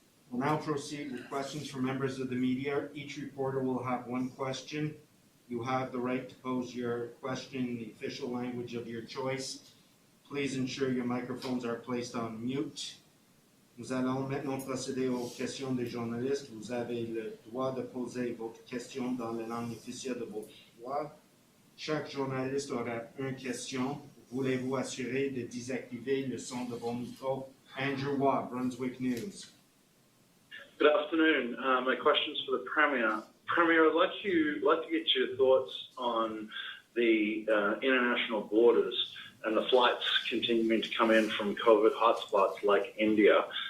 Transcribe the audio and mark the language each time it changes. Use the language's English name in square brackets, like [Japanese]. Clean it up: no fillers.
[English] We'll now proceed with questions from members of the media. Each reporter will have one question. You have the right to pose your question in the official language of your choice. Please ensure your microphones are placed on mute. [French] Nous allons maintenant procéder aux questions des journalistes. Vous avez le droit de poser votre question dans la langue officielle de votre choix. Chaque journaliste aura une question. Voulez-vous assurer de désactiver le son de vos micros? [English] Andrew Waugh, Brunswick News. Good afternoon. My question's for the Premier. Premier, I'd like to get your thoughts on the international borders and the flights continuing to come in from COVID hotspots like India.